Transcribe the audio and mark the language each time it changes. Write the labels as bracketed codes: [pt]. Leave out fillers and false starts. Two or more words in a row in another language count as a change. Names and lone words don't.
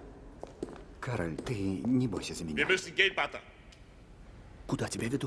[ru] Кароль, ты не бойся за меня. [de] Wir müssen gehen, Pater. [ru] Куда тебя ведут?